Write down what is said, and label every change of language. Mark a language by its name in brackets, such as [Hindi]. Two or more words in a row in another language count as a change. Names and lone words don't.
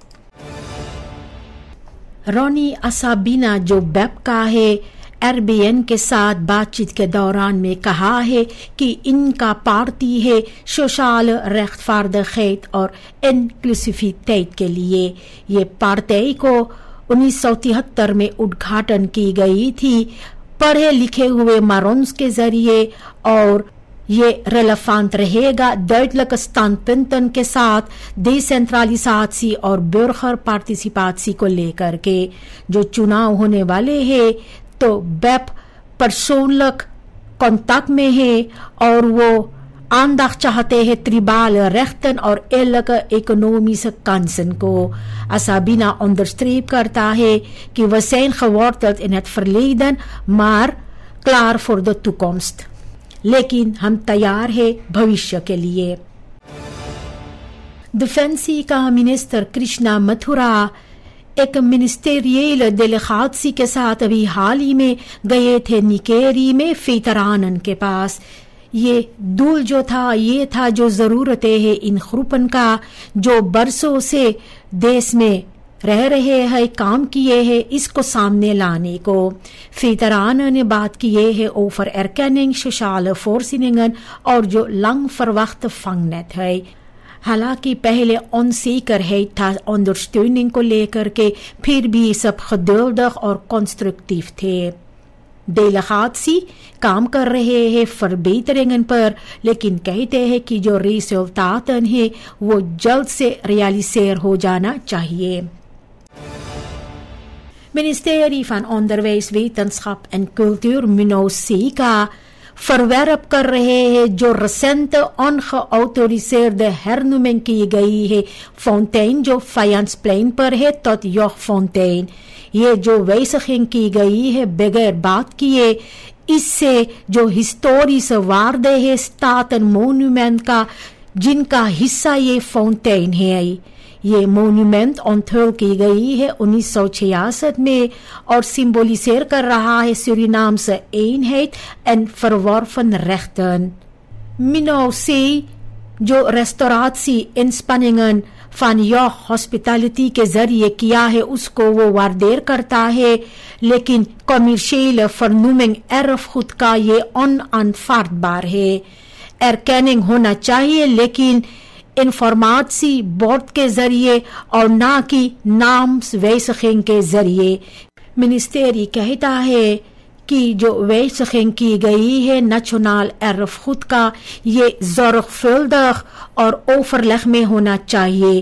[Caribbean Hindustani] रोनी असाबिना जो बेप का है RBN के साथ बातचीत के दौरान में कहा है कि इनका पार्टी है सोशल rechtvaardigheid और इंक्लूसिविटेट के लिए। ये पार्टी को 1973 में उद्घाटन की गई थी पढ़े लिखे हुए मारोन्स के जरिए और ये रेलेवेंट रहेगा [Dutch] duidelijke standpunten [Caribbean Hindustani] के साथ डिसेंट्रलिजाtie और [Dutch] burger participatie [Caribbean Hindustani] को लेकर के। जो चुनाव होने वाले हैं तो बेप persoonlijk कांटेक्ट में है और वो aandacht चाहते हैं [Dutch] tribale rechten [Caribbean Hindustani] और [Dutch] eerlijke economische kansen [Caribbean Hindustani] को। [Dutch] Asabina onderstreept [Caribbean Hindustani] करता है कि [Dutch] we zijn geworteld in het verleden maar klaar voor de toekomst, [Caribbean Hindustani] लेकिन हम तैयार है भविष्य के लिए। डिफेंसी का मिनिस्टर कृष्णा मथुरा एक मिनिस्टेरियल डेलीगेसी के साथ अभी हाल ही में गए थे निकेरी में वेतरानन के पास। ये दूल जो था ये था जो जरूरतें हैं इन ग्रुपन का जो बरसों से देश में रह रहे हैं काम किए हैं इसको सामने लाने को। Veteranen ने बात किए है [Dutch] over erkenning, sociale voorzieningen [Caribbean Hindustani] और जो [Dutch] lang verwachte vangnet [Caribbean Hindustani] है। हालांकि पहले onzekerheid था ondersteuning को लेकर के फिर भी सब geduldig और constructief थे। डेलीगेसी काम कर रहे हैं verbeteringen पर लेकिन कहते हैं कि जो resultaten है वो जल्द से realiseer हो जाना चाहिए। Ministerie van Onderwijs, Wetenschap en Cultuur MINOSECA verwerp कर रहे हैं जो [Dutch] recente ongeautoriseerde hernoeming [Caribbean Hindustani] की गई है फाउंटेन जो Vijansplein पर है [Dutch] tot Jochfontein। [Caribbean Hindustani] ये जो wijziging की गई है बगैर बात किए इससे जो [Dutch] historische waarde [Caribbean Hindustani] है [Dutch] staat en monument [Caribbean Hindustani] का जिनका हिस्सा ये फाउंटेन है। ये मोन्यूमेंट onthul की गई है 1966 में और symboliseer कर रहा है [Dutch] Surinaamse eenheid en verworven rechten। [Caribbean Hindustani] MINOSECA जो [Dutch] restauratie inspanningen van Joch Hospitality [Caribbean Hindustani] के जरिए किया है उसको वो waardeer करता है लेकिन [Dutch] commerciële vernoeming erfgoed [Caribbean Hindustani] का ये onaanvaardbaar है। erkenning होना चाहिए लेकिन इंफॉर्मेशन बोर्ड के जरिए और ना कि नामwijziging के जरिए। मिनिस्ट्री कहता है कि जो wijziging की गई है नेशनल erfgoed का ये zorgvuldig और overleg में होना चाहिए।